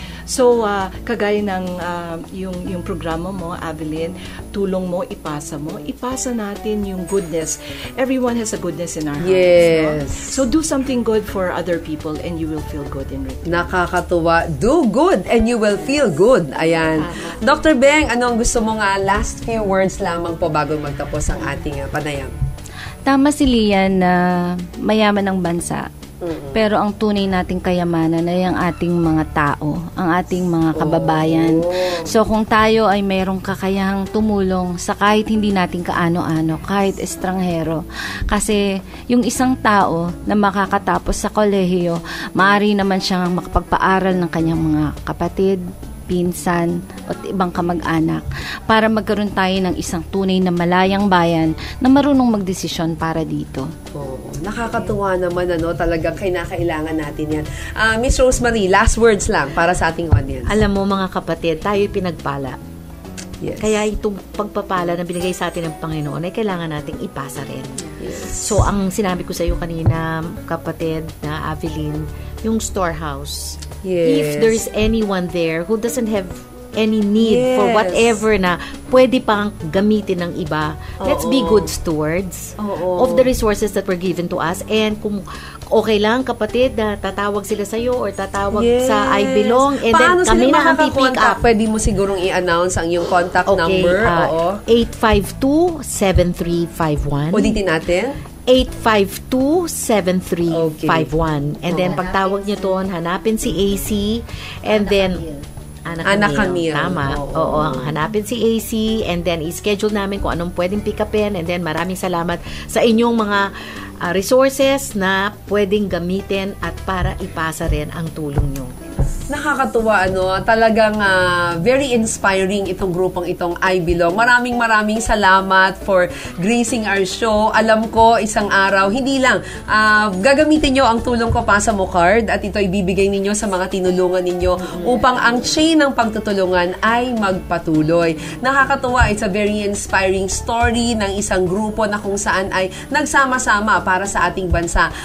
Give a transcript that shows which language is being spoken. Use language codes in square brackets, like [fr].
[tl] So, kagaya ng yung programa mo, Avelyn, tulong mo, ipasa natin yung goodness. [en] Everyone has a goodness in our hearts. Yes. No? So, do something good for other people and you will feel good in return. [tl] Nakakatuwa. [en] Do good and you will feel good. [tl] Ayan. Dr. Beng, anong gusto mo nga last few words lamang po bago magtapos ang ating panayam? Tama si Lian na mayaman ang bansa. Pero ang tunay nating kayamanan ay ang ating mga tao, ang ating mga kababayan. So kung tayo ay mayroong kakayahang tumulong sa kahit hindi natin kaano-ano, kahit estranghero, kasi yung isang tao na makakatapos sa kolehiyo, maaari naman siyang makapagpaaral ng kanyang mga kapatid, pinsan at ibang kamag-anak para magkaroon tayo ng isang tunay na malayang bayan na marunong magdesisyon para dito. Nakakatuwa naman, talagang kinakailangan natin yan. Miss Rosemary, last words lang para sa ating audience. Alam mo mga kapatid, tayo'y pinagpala. Yes. Kaya itong pagpapala na binigay sa atin ng Panginoon ay kailangan nating ipasa rin. Yes. So, ang sinabi ko sa iyo kanina, kapatid na Avelyn, yung storehouse. Yes. [en] If there's anyone there who doesn't have any need for whatever [tl] na pwede pang gamitin ng iba, [en] let's be good stewards of the resources that were given to us. [tl] And kung okay lang, kapatid, na tatawag sila sa'yo or tatawag sa I Belong, and paano then kami na ang pipick up. Pwede mo sigurong i-announce ang iyong contact number. 852-7351. Ulitin natin. 852-7351. And then pagtawag niyo doon, hanapin si AC, and then Anak Camille. Tama. Oo, hanapin si AC, and then i-schedule namin kung anong pwedeng pick upin, and then maraming salamat sa inyong mga resources na pwedeng gamitin at para ipasa rin ang tulong nyo. Nakakatuwa, talagang very inspiring itong grupong itong I Belong. Maraming salamat [en] for gracing our show. [tl] Alam ko, isang araw, hindi lang, gagamitin nyo ang Tulong Ko Pasa Mo card at ito ibibigay ninyo sa mga tinulungan ninyo upang ang chain ng pagtutulungan ay magpatuloy. Nakakatuwa, [en] it's a very inspiring story [tl] ng isang grupo na kung saan ay nagsama-sama para sa ating bansa.